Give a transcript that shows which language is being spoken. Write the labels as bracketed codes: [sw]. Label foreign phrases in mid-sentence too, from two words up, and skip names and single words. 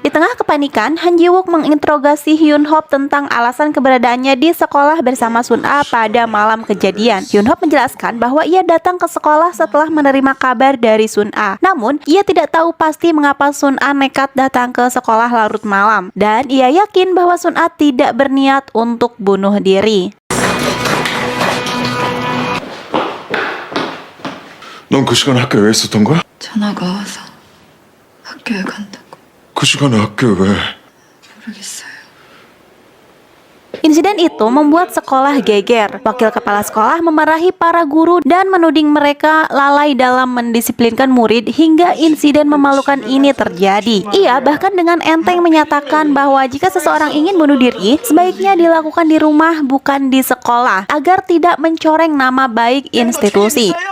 [id] Di tengah kepanikan, Han Ji Wook menginterogasi Hyun Hop tentang alasan keberadaannya di sekolah bersama Sun A pada malam kejadian. Hyun Hop menjelaskan bahwa ia datang ke sekolah setelah menerima kabar dari Sun A. Namun, ia tidak tahu pasti mengapa Sun A nekat datang ke sekolah larut malam. Dan ia yakin bahwa Sun A tidak berniat untuk bunuh diri. [ko] 넌 그 시간에 학교에 왜 있었던 거야? 전화가 와서 학교에 간다고. 그 시간에 학교에 왜? 모르겠어요. [id] Insiden itu membuat sekolah geger. Wakil kepala sekolah memarahi para guru dan menuding mereka lalai dalam mendisiplinkan murid hingga insiden memalukan ini terjadi. Ia bahkan dengan enteng menyatakan bahwa jika seseorang ingin bunuh diri, sebaiknya dilakukan di rumah bukan di sekolah agar tidak mencoreng nama baik institusi.